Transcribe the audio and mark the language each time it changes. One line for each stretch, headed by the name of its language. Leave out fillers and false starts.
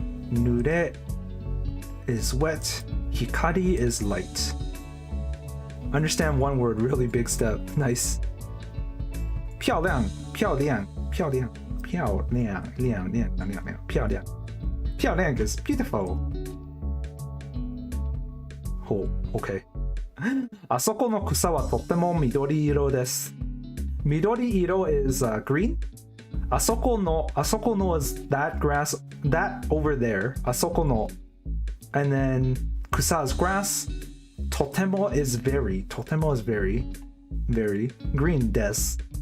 English: 濡れ is wet. 光 is light. Understand one word, really big step.
Chinese: Nice. 漂亮,漂亮,漂亮,漂亮,亮,亮,亮,亮,漂亮。
English: 漂亮 is beautiful. Oh, okay.
Japanese: あそこの草はとっても緑色です。
English: 緑色 is green. あそこの is that grass, that over there. あそこの and then 草 is grass. とても is very. とても is very. Very. Green です。